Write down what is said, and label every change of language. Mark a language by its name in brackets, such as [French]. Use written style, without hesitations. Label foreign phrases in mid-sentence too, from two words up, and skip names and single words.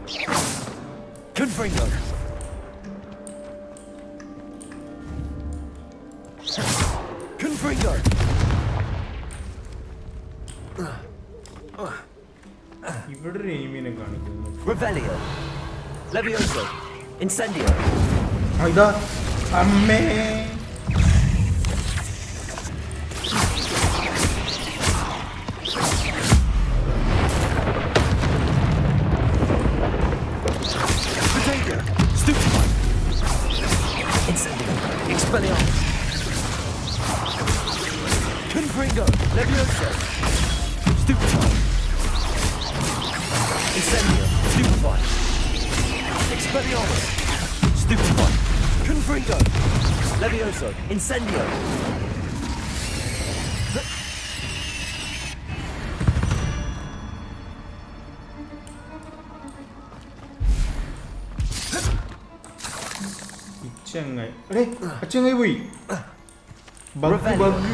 [Latin] Confringo. Confringo. [Malayalam] ഇവിടെ ഒരു എനിമീനെ കാണിക്കുന്നു. [Latin] Revelio. Levioso. Incendio. [Malayalam] ആ ഇതാ. അമ്മേ. [Latin] Potato. Stupefy. Incendio. Expelliarmus. Confringo. Levioso. Stupefy. Incendio. Stupefy. Expelliarmus. Stupefy. Confringo. Levioso. Incendio. [Malayalam] ഇച്ചങ്ങായി. എടേ അച്ചങ്ങായി പോയി. [English] bug bug